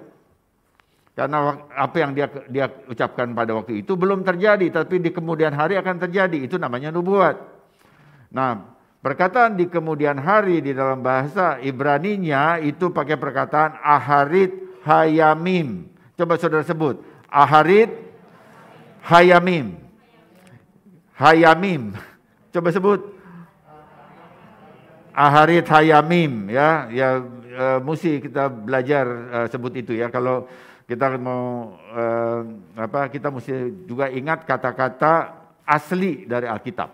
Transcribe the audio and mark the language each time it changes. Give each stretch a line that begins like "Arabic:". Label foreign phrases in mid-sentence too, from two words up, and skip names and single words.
Indonesian: Karena apa yang dia ucapkan pada waktu itu belum terjadi, tapi di kemudian hari akan terjadi. Itu namanya nubuat. Nah, perkataan di kemudian hari di dalam bahasa Ibraninya itu pakai perkataan
Hebrew: אחרית הימים.
Indonesian: Coba saudara sebut.
Hebrew: אחרית הימים.
Indonesian: Hayamim. Coba sebut.
Hebrew: אחרית הימים, ya.
Indonesian: Mesti kita belajar sebut itu, ya. Kalau kita mau kita mesti juga ingat kata-kata asli dari Alkitab.